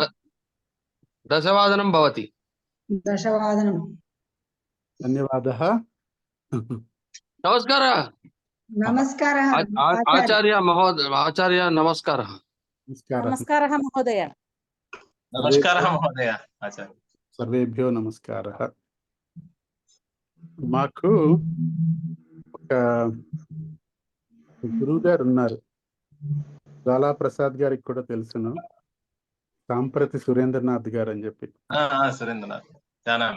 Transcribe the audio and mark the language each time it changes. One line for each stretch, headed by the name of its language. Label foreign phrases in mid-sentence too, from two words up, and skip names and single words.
Sanskrit: दशवादनं भवति। दशवादनं। धन्यवादः। नमस्कारः। नमस्कारः आचार्य महोदय, आचार्य नमस्कारः। नमस्कारः। नमस्कारः महोदय। नमस्कारः महोदय। आचार्य సర్వేభ్యో నమస్కారः.
Telugu: మాకు ఒక గురువు గారు ఉన్నారు, జ్వాలా ప్రసాద్ గారికి కూడా తెలుసును, సాంప్రతి సురేంద్రనాథ్ గారు అని చెప్పి.
Sanskrit: సురేంద్రనాథ్ జానామి.